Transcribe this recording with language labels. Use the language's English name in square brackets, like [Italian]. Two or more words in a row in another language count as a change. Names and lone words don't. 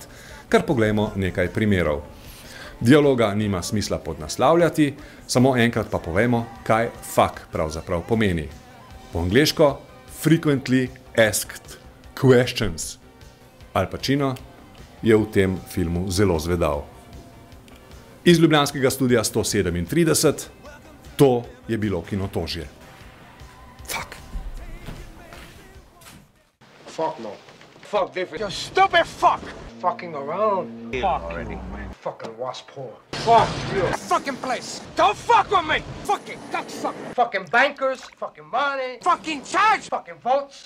[Slovenian] Kar poglejmo nekaj primerov. Dialoga nima smisla podnaslavljati, samo enkrat pa povemo, kaj fuck pravzaprav pomeni. Po angleško [English] Frequently Asked Questions. [Slovenian] Al Pacino je v tem filmu zelo zvedav. Iz ljubljanskega studia 137, to je bilo Kinotožje. [English] Fuck. Fuck no. Fuck different. You stupid fuck! Fucking around. Fuck already, man. Fucking wasp whore. Fuck you. Fucking place. Don't fuck with me! Fucking cocksucker. Fucking bankers. Fucking money. Fucking charge. Fucking votes.